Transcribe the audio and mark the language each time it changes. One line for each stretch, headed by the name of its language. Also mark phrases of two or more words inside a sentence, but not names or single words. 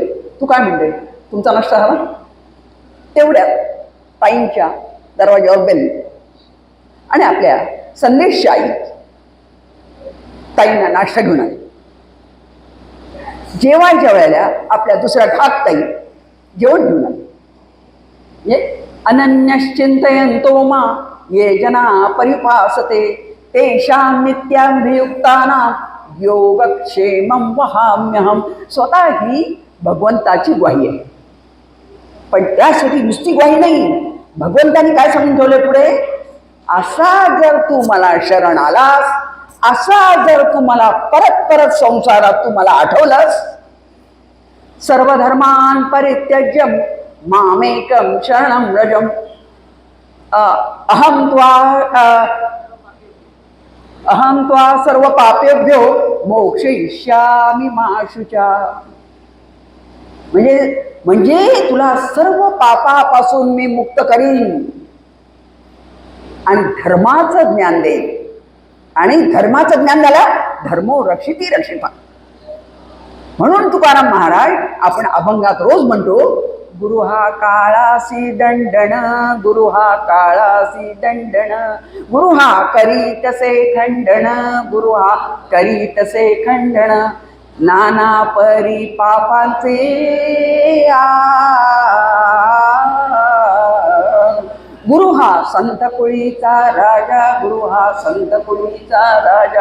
Marathi: तू काय म्हणते, तुमचा नाश्ता झाला? तेवढ्यात ताईंच्या दरवाज्यावर बेल आणि आपल्या संदेशच्या आई ताईंना नाश्ता घेऊन आली. जेवायच्या वेळेला आपल्या दुसऱ्या ठाक ताई जेवण घेऊन आली.
Sanskrit: अनन्यश्चिंतयन्तो मा ये जना परिपासते तेषां नित्याभियुक्तानां योगक्षेमं वहाम्यहम.
Marathi: स्वतः ही भगवंताची ग्वाही आहे, पण त्यासाठी नुसती ग्वाही नाही, भगवंतानी काय सांगून ठेवले पुढे, असा जर तू मला शरण आलास, असा जर तू मला परत परत संसारात तू मला आठवलंस,
Sanskrit: सर्वधर्मान परित्यज्य मामेकं शरणं व्रजम अहं त्वा सर्व पापेभ्यो मोक्षयिष्यामि मा शुचा.
Marathi: म्हणजे तुला सर्व पापापासून मी मुक्त करीन आणि धर्माचं ज्ञान देईन. आणि धर्माचं ज्ञान झालं,
Sanskrit: धर्मो रक्षिती रक्षिता.
Marathi: म्हणून तुकाराम महाराज आपण अभंगात रोज म्हणतो, गुरु हा काळासी दंडन, गुरु हा काळासी दंडन, गुरु हा करी तसे खंडन, गुरु हा करी तसे खंडन, नाना परी पापांचे गुरु हा संत कुळीचा राजा, गुरु हा संत कुळीचा राजा.